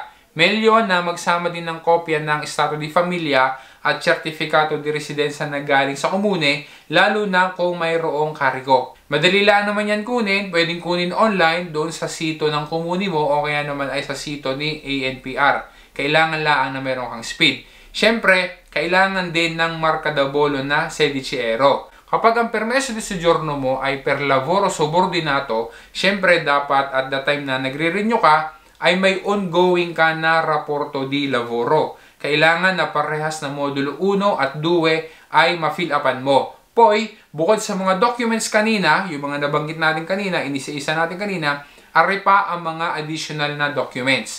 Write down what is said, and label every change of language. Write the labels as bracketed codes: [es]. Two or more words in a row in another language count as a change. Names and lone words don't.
[tl] Melyon na magsama din ng kopya ng [it] Stato di Familia [tl] at [it] Certificato di Residenza [tl] na galing sa komune, lalo na kung mayroong karigo. Madali lang naman yan kunin, pwedeng kunin online doon sa sito ng komune mo o kaya naman ay sa sito ni ANPR. Kailangan lang na meron kang speed. Siyempre, kailangan din ng [it] marca da bollo [tl] na sedicero. Kapag ang [it] permeso di soggiorno [tl] mo ay [it] per lavoro subordinato, [tl] siyempre dapat [en] at the time [tl] na nagre-renew ka, ay may ongoing ka na [it] raporto di lavoro. [tl] Kailangan na parehas na modulo 1 at 2 ay ma-fill upan mo. Poi, bukod sa mga documents kanina, yung mga nabanggit natin kanina, inisa-isa natin kanina, ari pa ang mga additional na documents.